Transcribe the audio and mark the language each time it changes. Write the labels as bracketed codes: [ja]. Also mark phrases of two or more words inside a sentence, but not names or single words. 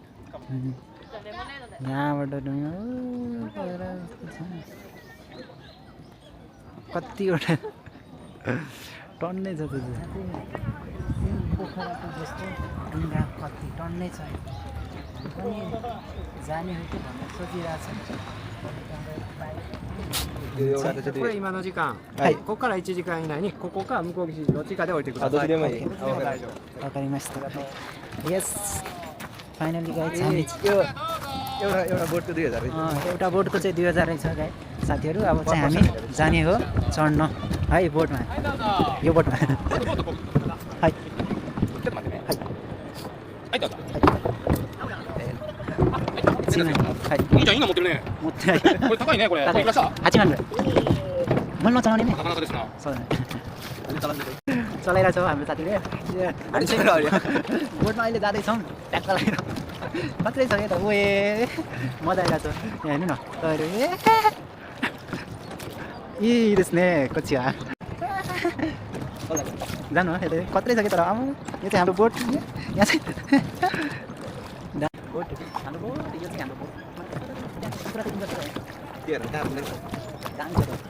[ne] यहाँबाट ढुङ्गा कतिवटा टन्नै छ त्यो पोखराको जस्तो ढुङ्गा कति टन्नै छ पनि जाने हो कि भनेर सोचिरहेको [ja] これ今の時間、はい、ここから1時間以内にここか向こう岸どっちかで降りてください。どっちでもいい。わかりました。Yes. [en] Finally guys हामी [ne] एउटा बोटको 2000 एउटा बोटको चाहिँ 2000 छ गाइस साथीहरु अब चाहिँ हामी जाने हो चढ्न है बोटमा यो बोटमा है [ja] いいじゃん、いいの持ってるね。持ってない。これ高いね、これ。いくらした？8万ぐらい。ものचलाउनेね。なかなかですな。そうだね。 [ne] चलाइरहेको छौँ हाम्रो साथीले। अनि चाहिँ बोटमा अहिले जाँदैछौँ ट्याक्क लगाएर। कत्रै छ यता ओए मजा आइरहेको छ। यहाँ हेर्नु न। तपाईहरु ए [ja] いいですねこっちは。 [ne] जानु हो यता कत्रै छ के तर आमा यो चाहिँ हाम्रो बोट यहाँ चाहिँ बोट हाम्रो बोट यो चाहिँ हाम्रो बोट पुरा दिन गर्छ के हेर दाम नै दाम छ